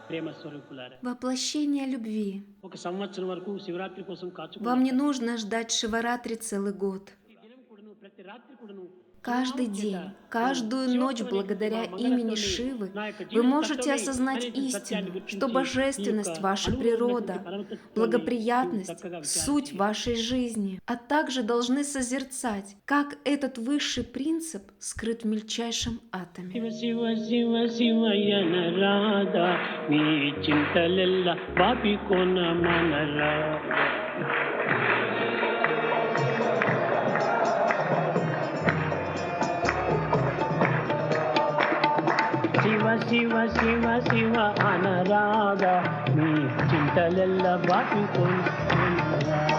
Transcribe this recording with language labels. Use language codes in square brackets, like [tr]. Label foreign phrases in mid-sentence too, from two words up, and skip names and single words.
[te] ప్రేమ స్వరూపులారా [ru] Воплощение любви. [te] ఒక సంవత్సరం వరకు శివరాత్రి కోసం [ru] Вам [te] కాచుకున్నాం. [ru] не нужно ждать Шиваратри целый год. [te] ప్రతి దినం కూడాను ప్రతి రాత్రి కూడాను [ru] Каждый день, каждую ночь благодаря имени Шивы вы можете осознать истину, что божественность – ваша природа, благоприятность – суть вашей жизни, а также должны созерцать, как этот высший принцип скрыт в мельчайшем атоме. [te] శివ శివ శివ శివయన రాధా మీ చింతలెల్ల బాపి కొన మనరా. శివ శివ శివ శివ అనరాధా మీ చింతలెల్ల బాపి కొన మనరా.